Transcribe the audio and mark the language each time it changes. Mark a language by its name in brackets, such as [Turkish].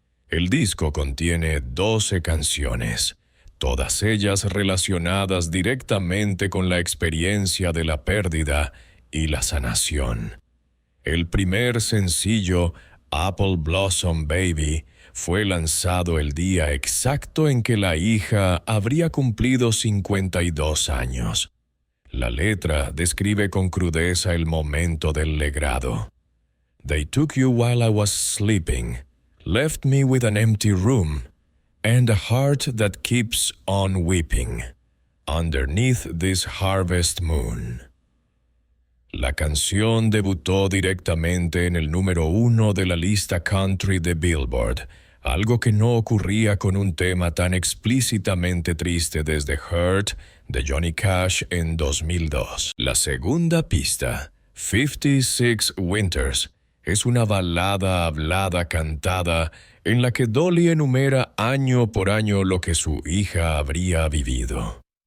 [Spanish] El disco contiene 12 canciones, todas ellas relacionadas directamente con la experiencia de la pérdida y la sanación. El primer sencillo, Apple Blossom Baby, fue lanzado el día exacto en que la hija habría cumplido 52 años. La letra describe con crudeza el momento del legrado. [English] They took you while I was sleeping, left me with an empty room, and a heart that keeps on weeping, underneath this harvest moon. [Spanish] La canción debutó directamente en el número 1 de la lista country de Billboard, algo que no ocurría con un tema tan explícitamente triste desde Hurt de Johnny Cash en 2002. La segunda pista, 56 Winters, es una balada hablada cantada en la que Dolly enumera año por año lo que su hija habría vivido.